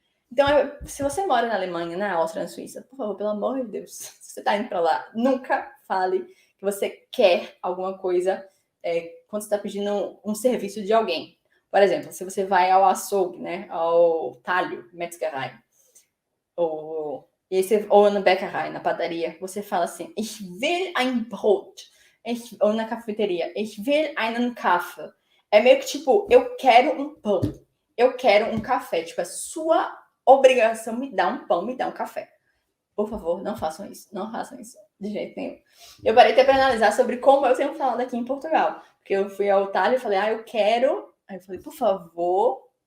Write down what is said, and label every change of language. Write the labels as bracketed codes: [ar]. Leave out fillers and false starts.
[pt] Então, se você mora na Alemanha, na Áustria, na Suíça, por favor, pelo amor de Deus, se você está indo para lá, nunca fale que você quer alguma coisa quando você está pedindo um serviço de alguém. Por exemplo, se você vai ao açougue, né, ao talho, Metzgerei, ou na Bäckerei, na padaria, você fala assim, [de] ich will ein Brot. [pt] Ou na cafeteria, [de] ich will einen Kaffee. [pt] É meio que tipo, eu quero um pão, eu quero um café. Tipo, é sua obrigação me dar um pão, me dar um café. Por favor, não façam isso. Não façam isso de jeito nenhum. Eu parei até para analisar sobre como eu tenho falado aqui em Portugal. Porque eu fui ao talho e falei, eu quero. Aí eu falei, por favor.